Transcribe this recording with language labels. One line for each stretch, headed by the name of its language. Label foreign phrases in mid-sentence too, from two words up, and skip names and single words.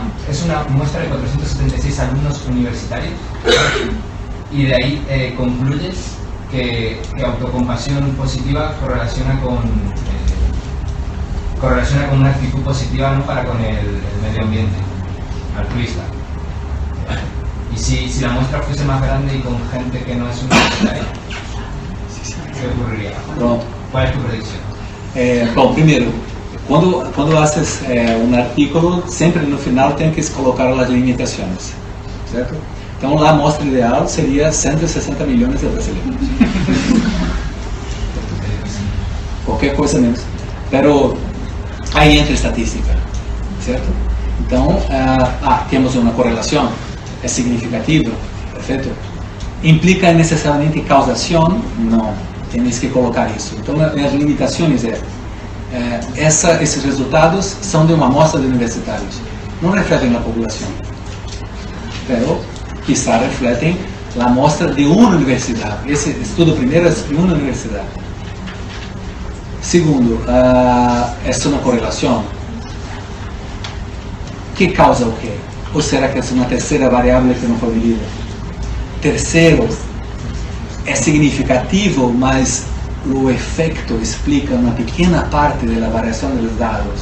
Spanish: Es una muestra de 476 alumnos universitarios y de ahí concluyes que autocompasión positiva correlaciona con una actitud positiva, ¿no? Para con el medio ambiente altruista. Y si la muestra fuese más grande y con gente que no es universitaria, ¿qué ocurriría?
Portuguese: Pronto.
Spanish: ¿Cuál es tu predicción?
Portuguese: Bom, primeiro, quando haces um artículo, sempre no final tem que colocar as limitações, certo? Então, a amostra ideal seria 160 milhões de brasileiros. Qualquer coisa menos. Pero aí entra estatística, certo? Então, temos uma correlação, é significativo, perfeito? Implica necessariamente causação? Não, temos que colocar isso. Então, as limitações esses resultados são de uma amostra de universitários, não refletem a população,
Spanish: pero quizá
Portuguese: refletem a amostra de uma universidade. Esse estudo primeiro é de uma universidade. Segundo, essa é uma correlação. Que causa o quê? Ou será que é uma terceira variável que não foi medida? Terceiro, é significativo, mas o efeito explica uma pequena parte da variação dos dados.